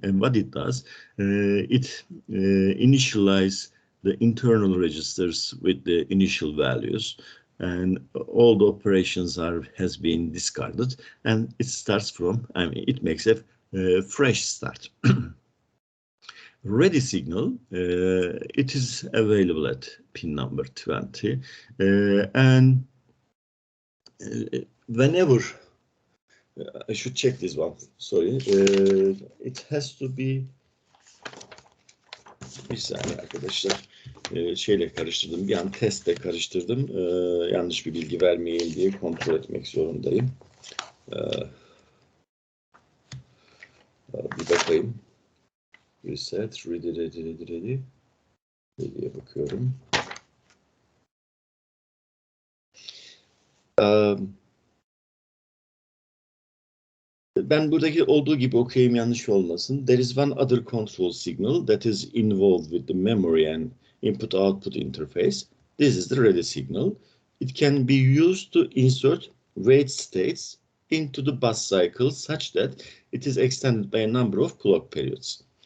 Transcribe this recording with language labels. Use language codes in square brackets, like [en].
[en] And what it does, it initializes the internal registers with the initial values, and all the operations has been discarded, and it starts from, it makes a fresh start. Ready signal, it is available at pin number 20, and whenever, I should check this one, sorry, it has to be, [tr] bir saniye arkadaşlar, şeyle karıştırdım, bir an testle karıştırdım, yanlış bir bilgi vermeyeyim diye kontrol etmek zorundayım. Bir bakayım. Reset, ready. Ready'ye bakıyorum. Ben buradaki olduğu gibi okuyayım, yanlış olmasın. [en] There is one other control signal that is involved with the memory and input-output interface. This is the ready signal. It can be used to insert wait states into the bus cycle such that it is extended by a number of clock periods.